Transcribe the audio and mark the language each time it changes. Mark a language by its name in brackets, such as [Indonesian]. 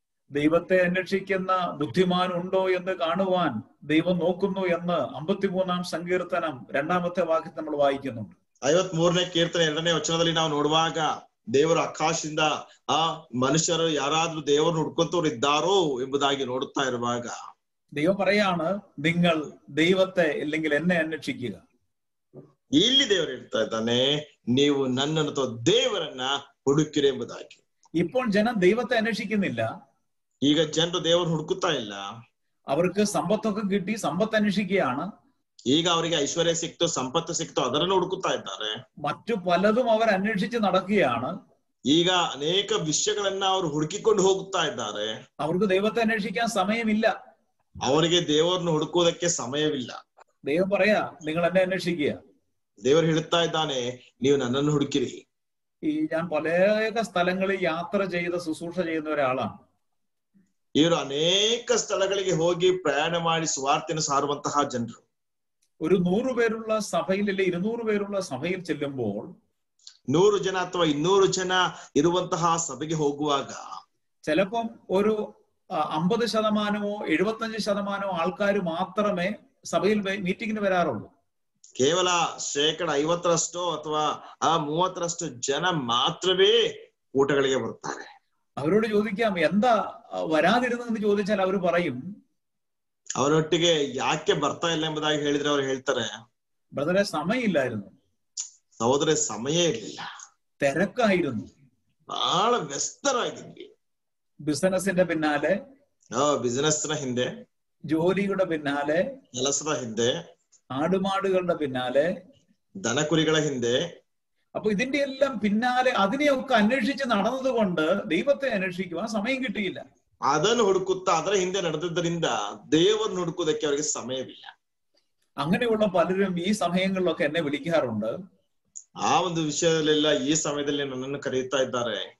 [Malayalam] ദൈവത്തെ അന്വേഷിക്കുന്ന ബുദ്ധിമാൻ ഉണ്ടോ എന്ന് കാണുവാൻ ദൈവം നോക്കുന്നു എന്ന് 53-ാം സങ്കീർത്തനം 2-ാമത്തെ വാക്യത്തിൽ നമ്മൾ വായിക്കുന്നുണ്ട്. [Kannada] 53ನೇ ಕೀರ್ತನೆ 2ನೇ ವಚನದಲ್ಲಿ ನಾವು ನೋಡುವಾಗ, ದೇವರು ಆಕಾಶದಿಂದ ಆ ಮನುಷ್ಯರು ಯಾರಾದ್ರೂ ದೇವರನ್ನು ಹುಡ್ಕೊಂತವ್ರು ಇದ್ದಾರೋ ಎಂಬುದಾಗಿ ನೋಡುತ್ತಾ ಇರುವಾಗ [Malayalam] ദൈവം പറയാണ്, നിങ്ങൾ ദൈവത്തെ അല്ലെങ്കിൽ എന്നെ അന്വേഷിക്കുക. [Kannada] ಇಲ್ಲಿ ದೇವರು ಹೇಳ್ತಾ ಇದ್ದಾನೆ, ನೀವು ನನ್ನನ್ನು ಅಥವಾ ದೇವರನ್ನ ಹುಡುಕಿರಿ ಎಂಬುದಾಗಿ. [Malayalam] ഇപ്പോൾ ജനം ദൈവത്തെ അന്വേഷിക്കുന്നില്ല. [Kannada] ಈಗ ಜನರು ದೇವರು ಹುಡುಕುತ್ತಾ ಇಲ್ಲ. [Malayalam] അവർക്ക് സമ്പത്തൊക്കെ കിട്ടി, സമ്പത്ത് അന്വേഷിക്കുകയാണ്. [Kannada] ಈಗ ಅವರಿಗೆ ಐಶ್ವರ್ಯ ಸಿಕ್ತು, ಸಂಪತ್ತು ಸಿಕ್ತು, ಅದರನ್ನು ಹುಡುಕುತ್ತಾ ಇದ್ದಾರೆ. [Malayalam] മറ്റു പലതും അവർ അന്വേഷിച്ച് നടക്കുകയാണ്. [Kannada] ಈಗ ಅನೇಕ ವಿಷಯಗಳನ್ನ ಅವರು ಹುಡುಕಿಕೊಂಡು ಹೋಗುತ್ತಾ ಇದ್ದಾರೆ. [Malayalam] അവർക്ക് ദൈവത്തെ അന്വേഷിക്കാൻ സമയമില്ല. [Kannada] ಅವರಿಗೆ ದೇವರನ್ನು ಹುಡುಕುವುದಕ್ಕೆ ಸಮಯವಿಲ್ಲ. [Malayalam] ദൈവം പറയാ, നിങ്ങൾ എന്നെ അന്വേഷിക്കുക. [Kannada] ದೇವರು ಹೇಳುತ್ತಾ ಇದ್ದಾನೆ, ನೀವು ನನ್ನನ್ನು ಹುಡುಕಿರಿ. [Malayalam] ഞാൻ പല സ്ഥലങ്ങളിൽ യാത്ര ചെയ്ത് ശുശ്രൂഷ ചെയ്യുന്ന ഒരാളാണ്. [Kannada] ಇವರು ಅನೇಕ ಸ್ಥಳಗಳಿಗೆ ಹೋಗಿ ಪ್ರಯಾಣ ಮಾಡಿ ಸುವಾರ್ತೆಯನ್ನು ಸಾರುವಂತಹ ಜನರು. [Malayalam] ഒരു 100 പേരുള്ള സഭയിൽ അല്ലെ 200 പേരുള്ള സഭയിൽ ചെല്ലുമ്പോൾ [Kannada] 100 ಜನ ಅಥವಾ 200 ಜನ ಇರುವಂತಹ ಸಭೆಗೆ ಹೋಗುವಾಗ [Malayalam] ചിലപ്പം ഒരു 50% 75% ആൾക്കാർ മാത്രമേ സഭയിൽ മീറ്റിംഗിന് വരാറുള്ളൂ. [Kannada] ಕೇವಲ 50% ಅಥವಾ 30% ಜನ ಮಾತ್ರವೇ ಊಟಗಳಿಗೆ ಬರ್ತಾರೆ. [Malayalam] അവരോട് ചോദിക്കാം, എന്താ വരാതിരുന്നെന്ന് ചോദിച്ചാൽ അവർ പറയും, [Kannada] ಅವರೊಟ್ಟಿಗೆ ಯಾಕೆ ಬರ್ತಾ ಇಲ್ಲ ಎಂಬುದಾಗಿ ಹೇಳಿದ್ರೆ ಅವ್ರು ಹೇಳ್ತಾರೆ, [Malayalam] ബ്രദറെ സമയമില്ലായിരുന്നു, [Kannada] ಸಹೋದರ ಸಮಯ ಇರಲಿಲ್ಲ, [Malayalam] തിരക്കായിരുന്നു, [Kannada] ಬಹಳ ವ್ಯಸ್ತರಾಗಿದ್ವಿ. [Malayalam] ബിസിനസിന്റെ പിന്നാലെ, [Kannada] ಬಿಸಿನೆಸ್ನ ಹಿಂದೆ, [Malayalam] ജോലിയുടെ പിന്നാലെ, [Kannada] ಕೆಲಸದ ಹಿಂದೆ, [Malayalam] ആടുമാടുകളുടെ പിന്നാലെ, [Kannada] ದನಕುರಿಗಳ ಹಿಂದೆ. [Malayalam] അപ്പൊ ഇതിന്റെ എല്ലാം പിന്നാലെ അതിനെയൊക്കെ അന്വേഷിച്ച് നടന്നത് കൊണ്ട് ദൈവത്തെ അന്വേഷിക്കുവാൻ സമയം കിട്ടിയില്ല. [Kannada] ಅದನ್ನು ಹುಡುಕುತ್ತಾ ಅದರ ಹಿಂದೆ ನಡೆದಿದ್ದರಿಂದ ದೇವರನ್ನು ಹುಡುಕುವುದಕ್ಕೆ ಅವರಿಗೆ ಸಮಯವಿಲ್ಲ. [Malayalam] അങ്ങനെയുള്ള പലരും ഈ സമയങ്ങളിലൊക്കെ എന്നെ വിളിക്കാറുണ്ട്. [Kannada] ಆ ಒಂದು ವಿಷಯದಲ್ಲೆಲ್ಲ ಈ ಸಮಯದಲ್ಲಿ ನನ್ನನ್ನು ಕರೆಯುತ್ತಾ ಇದ್ದಾರೆ.